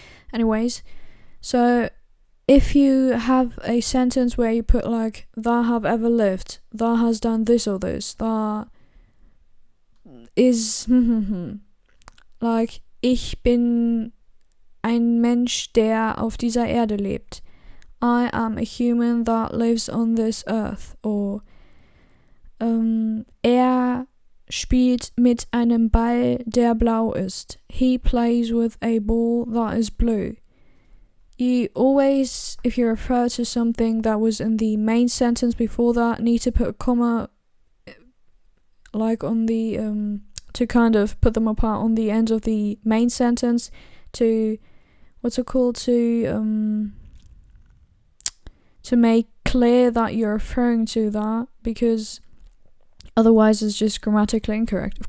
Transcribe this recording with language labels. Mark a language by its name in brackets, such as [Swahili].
[English] Anyways, so if you have a sentence where you put like, that have ever lived, that has done this or this, that is like, [German] ich bin ein Mensch, der auf dieser Erde lebt. [English] I am a human that lives on this earth. [German] Or er spielt mit einem Ball, der blau ist. [English] He plays with a ball that is blue. You always, if you refer to something that was in the main sentence before that, need to put a comma like on the to kind of put them apart on the end of the main sentence to, what's it called, to make clear that you're referring to that, because otherwise it's just grammatically incorrect.